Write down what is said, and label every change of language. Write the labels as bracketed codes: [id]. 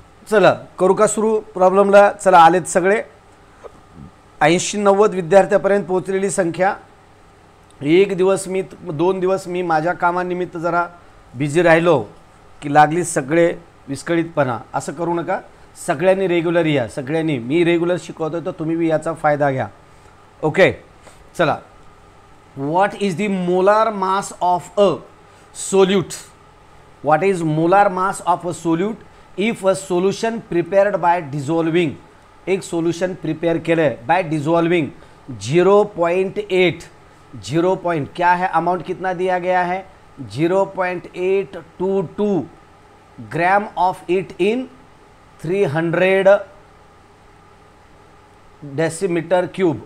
[mr] चला करू का सुरू प्रॉब्लेमला. चला आलेत सगळे. 80-90 विद्यार्थ्यापर्यंत पोहोचलेली संख्या. एक दिवस मी 2 दिवस मी माझ्या कामानिमित्त जरा बिझी राहिलो की लागली सगळे विस्कळीतपणा. असं करू नका, सगळ्यांनी रेग्युलर या. सगळ्यांनी मी रेग्युलर शिकवतो तर तुम्ही बी याचा फायदा घ्या. ओके चला. [en] What is the molar mass of a solute? What is molar mass of a solute? If a solution prepared by dissolving, एक solution prepare केले by dissolving 0.8 [hi] क्या है अमाउंट, कितना दिया गया है [en] 0.822 gram of it in 300 decimetre cube.